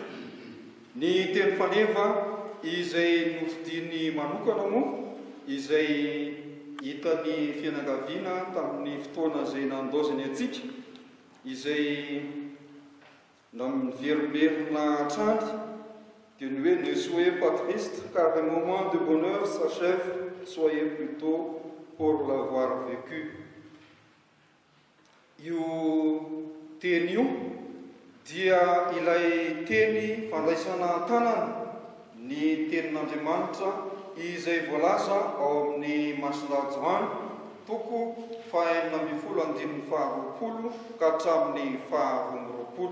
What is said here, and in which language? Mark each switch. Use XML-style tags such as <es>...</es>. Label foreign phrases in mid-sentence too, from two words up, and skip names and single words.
<mg>Ny teny faneva izay nofidiny manokana moa izay hitany fianakaviana tamin'ny fotoana izay nandozany atsika, izay namiveriberina hatrany, dia ny hoe</mg> <fr>ne soyez pas triste car le moment de bonheur s'achève, soyez plutôt pour l'avoir vécu.</fr> <mg>Io teny io dia ilay teny fandraisana tanana ny tenin'Andriamanitra izay voalaza ao amin'ny Masindahy Johany toko 4:20 ka hatramin'ny 20.</mg>